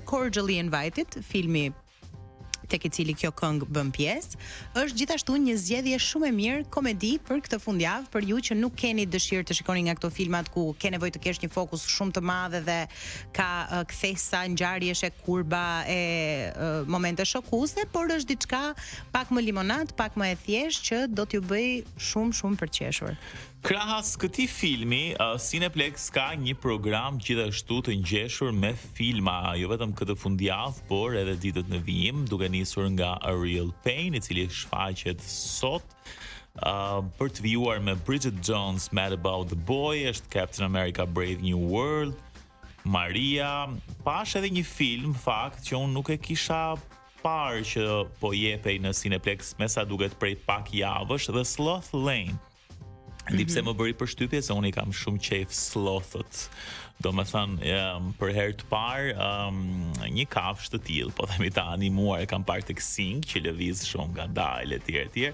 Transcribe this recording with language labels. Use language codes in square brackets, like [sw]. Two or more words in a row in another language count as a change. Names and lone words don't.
[sq] Cordially Invited, filmi tek i cili kjo këngë bën pjesë, është gjithashtu një zgjedhje shumë e mirë komedi për këtë fundjavë, për ju që nuk keni dëshirë të shikoni nga këto filmat ku ke nevojë të kesh një fokus shumë të madh dhe ka kthesa, ngjarjeshe, kurba e momente shokuese, por është diçka pak më limonat, pak më e thjeshtë që do t'ju bëj shumë për të qeshur. Krahas këtij filmi, Cineplex ka një program gjithashtu të ngjeshur me filma, jo vetëm këtë fundjavë, por edhe ditët në vijim, duke nisur nga A Real Pain, i cili shfaqet sot, për të vijuar me Bridget Jones, Mad About the Boy, është Captain America Brave New World, Maria, pash edhe një film, fakt, që unë nuk e kisha parë që po jepej në Cineplex, me sa duket prej pak javësh, The Sloth Lane. Dipse më bëri përshtypje se unë i kam shumë qejf slothët. Do me thënë, për herë të parë, një kafshë të tillë, po themi ta animuar, e kam parë tek Sing, që lëviz shumë nga dalë etj.